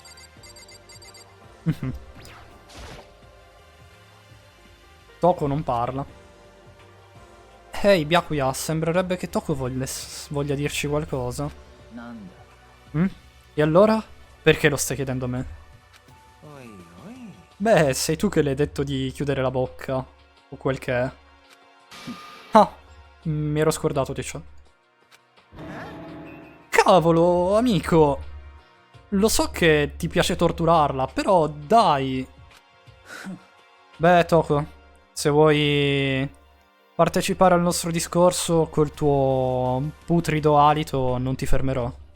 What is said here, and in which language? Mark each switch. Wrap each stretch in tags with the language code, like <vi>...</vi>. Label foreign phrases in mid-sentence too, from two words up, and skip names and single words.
<it>Mhm. Toko non parla. Ehi, Byakuya, sembrerebbe che Toko voglia dirci qualcosa.</it> <ja>なんだ。</ja> <it>E allora? Perché lo stai chiedendo a me?</it> <ja>おいおい。</ja> <it>Beh, sei tu che le hai detto di chiudere la bocca. O quel che è. Ah, mi ero scordato di ciò. Cavolo, amico. Lo so che ti piace torturarla, però dai. Beh, Toko, se vuoi partecipare al nostro discorso col tuo putrido alito, non ti fermerò.</it>